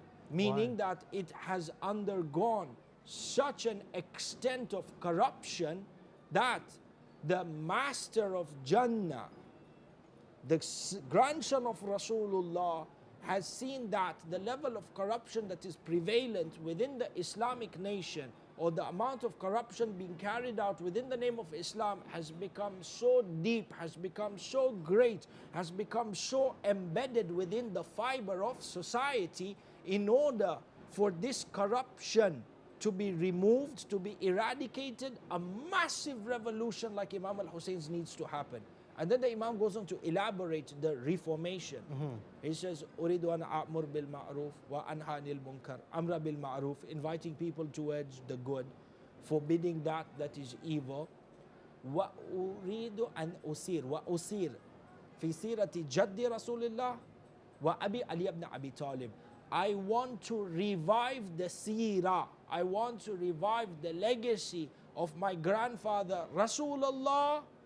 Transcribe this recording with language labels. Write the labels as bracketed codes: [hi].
[en] Meaning that it has undergone such an extent of corruption that the master of Jannah, the grandson of Rasulullah, has seen that the level of corruption that is prevalent within the Islamic nation, or the amount of corruption being carried out within the name of Islam, has become so deep, has become so great, has become so embedded within the fiber of society. In order for this corruption to be removed, to be eradicated, a massive revolution like Imam al-Hussein's needs to happen. And then the Imam goes on to elaborate the reformation. He says, [ar] أُرِيدُ أَنْ أَأْمُرْ بِالْمَعْرُوفِ وَأَنْهَى عَنِ الْمُنْكَرِ. Amra bil ma'ruf, [en] inviting people towards the good, forbidding that is evil. [ar] وَأُرِيدُ أَنْ أُسِيرُ وَأُسِيرُ فِي سِيرَةِ جَدِّ رَسُولِ اللَّهِ وَأَبِي عَلِيَّ بْنَ أَبِي طَالِبٍ. [en] I want to revive the seerah. I want to revive the legacy of my grandfather Rasulullah